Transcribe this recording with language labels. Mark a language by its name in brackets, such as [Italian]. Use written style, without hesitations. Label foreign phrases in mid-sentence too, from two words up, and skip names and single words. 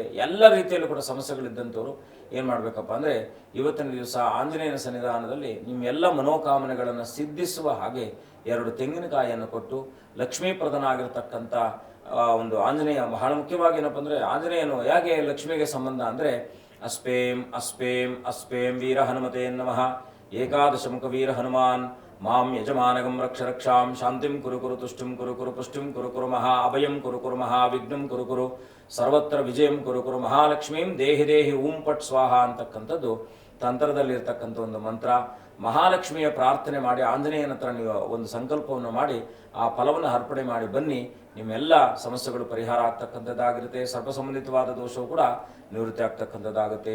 [Kannada] ಎಲ್ಲ ರೀತಿಯಲ್ಲೂ ಕೂಡ ಸಮಸ್ಯೆಗಳಿದ್ದಂಥವ್ರು ಏನು ಮಾಡಬೇಕಪ್ಪ ಅಂದರೆ ಇವತ್ತಿನ ದಿವಸ ಆಂಜನೇಯನ ಸನ್ನಿಧಾನದಲ್ಲಿ ನಿಮ್ಮೆಲ್ಲ ಮನೋಕಾಮನೆಗಳನ್ನು ಸಿದ್ಧಿಸುವ ಹಾಗೆ 2 ತೆಂಗಿನಕಾಯಿಯನ್ನು ಕೊಟ್ಟು ಲಕ್ಷ್ಮೀಪ್ರದನಾಗಿರ್ತಕ್ಕಂಥ ಒಂದು ಆಂಜನೇಯ ಬಹಳ ಮುಖ್ಯವಾಗಿ ಏನಪ್ಪ ಅಂದರೆ ಆಂಜನೇಯನು ಯಾಕೆ ಲಕ್ಷ್ಮಿಗೆ ಸಂಬಂಧ ಅಂದರೆ [Sanskrit] ಅಸ್ಪೇಂ ಅಸ್ಪೇಂ ಅಸ್ಪೇಂ ವೀರ ಹನುಮತೆ ನಮಃ ಏಕಾದಶ ಮುಖ ವೀರ ಹನುಮಾನ್ ಮಾಂ ಯಜಮಾನಗಂ ರಕ್ಷ ರಕ್ಷಾಂ ಶಾಂತಿಂ ಕುರು ಕುರು ತುಷ್ಟಿಂ ಕುರು ಕುರು ಪುಷ್ಟಿಂ ಕುರು ಕುರು ಮಹಾ ಅಭಯಂ ಕುರು ಕುರು ಮಹಾ ವಿಘ್ನಂ ಕುರು ಕುರು ಸರ್ವತ್ರ ವಿಜಯಂ ಕುರು ಕುರು ಮಹಾಲಕ್ಷ್ಮೀಂ ದೇಹಿ ದೇಹಿ ಓಂ ಪಟ್ ಸ್ವಾಹ [Kannada] ಅಂತಕ್ಕಂಥದ್ದು ತಂತ್ರದಲ್ಲಿರ್ತಕ್ಕಂಥ ಒಂದು ಮಂತ್ರ. ಮಹಾಲಕ್ಷ್ಮಿಯ ಪ್ರಾರ್ಥನೆ ಮಾಡಿ ಆಂಜನೇಯನ ಹತ್ರ ನೀವು ಒಂದು ಸಂಕಲ್ಪವನ್ನು ಮಾಡಿ ಆ ಫಲವನ್ನು ಅರ್ಪಣೆ ಮಾಡಿ ಬನ್ನಿ, ನಿಮ್ಮೆಲ್ಲ ಸಮಸ್ಯೆಗಳು ಪರಿಹಾರ ಆಗ್ತಕ್ಕಂಥದ್ದಾಗಿರುತ್ತೆ. ಸರ್ಪ ಸಂಬಂಧಿತವಾದ ದೋಷವು ಕೂಡ ನಿವೃತ್ತಿ ಆಗ್ತಕ್ಕಂಥದ್ದಾಗುತ್ತೆ.